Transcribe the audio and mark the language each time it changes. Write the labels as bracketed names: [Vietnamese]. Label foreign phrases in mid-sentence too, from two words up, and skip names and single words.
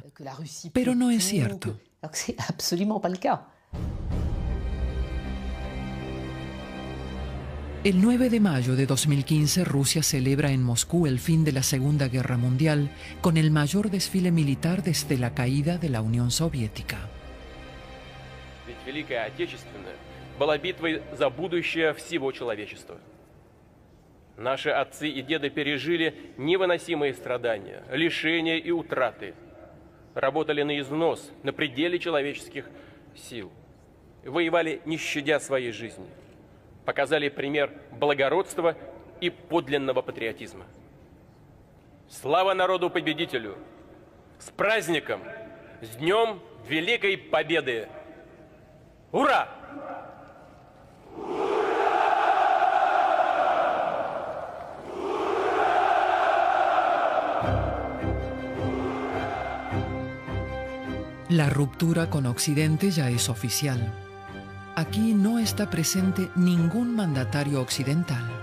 [Spanish] Pero no es cierto. El 9 de mayo de 2015, Rusia celebra en Moscú el fin de la Segunda Guerra Mundial con el mayor desfile militar desde la caída de la Unión Soviética. [Russian] Ведь Великая Отечественная была битвой за будущее всего человечества. Наши отцы и деды пережили невыносимые страдания, лишения и утраты. Работали на износ, на пределе человеческих сил. Воевали, не щадя своей жизни. Показали пример благородства и подлинного патриотизма. Слава народу-победителю! С праздником! С Днем Великой Победы! Ура! [Spanish] La ruptura con Occidente ya es oficial. Aquí no está presente ningún mandatario occidental.